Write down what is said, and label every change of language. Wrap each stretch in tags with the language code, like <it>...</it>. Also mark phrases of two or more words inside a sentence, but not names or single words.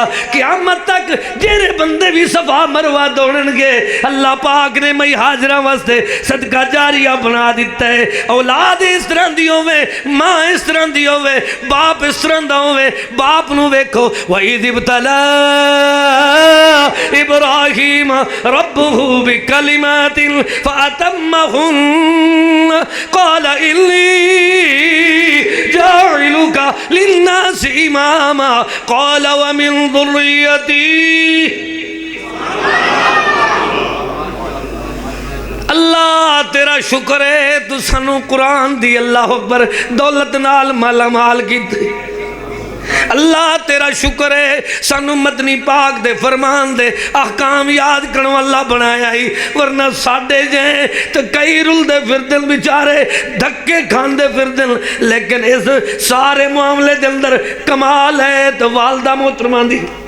<pa>قیامت تک جیہڑے بندے بھی صفا مروہ دوڑن گے اللہ پاک نے مائی ہاجرہ واسطے صدقہ جاریہ بنا دتا ہے. اولاد اس طرح دی ہووے ماں اس طرح دی ہووے باپ اس طرح دا ہووے باپ نوں ویکھو وہی</pa> <ar>ابتلى إبراهيم ربه بكلمات فأتمهن قال إني جاعلك للناس إماما قال ومن ذريتي.</ar> <pa>اللہ تیرا شکر ہے تو سانوں قرآن دی</pa> <ar>الله أكبر</ar> <pa>دولت نال مالا مال کیتی. اللہ تیرا شکر ہے سانوں مدنی پاک دے فرمان دے احکام یاد کرنے والا بنایا ہی ورنہ ساڈے جے تو کئی رلدے پھردے بیچارے دھکے کھاندے پھردے لیکن اس سارے معاملے دے اندر کمال ہے تو والدہ محترمہ دی.</pa>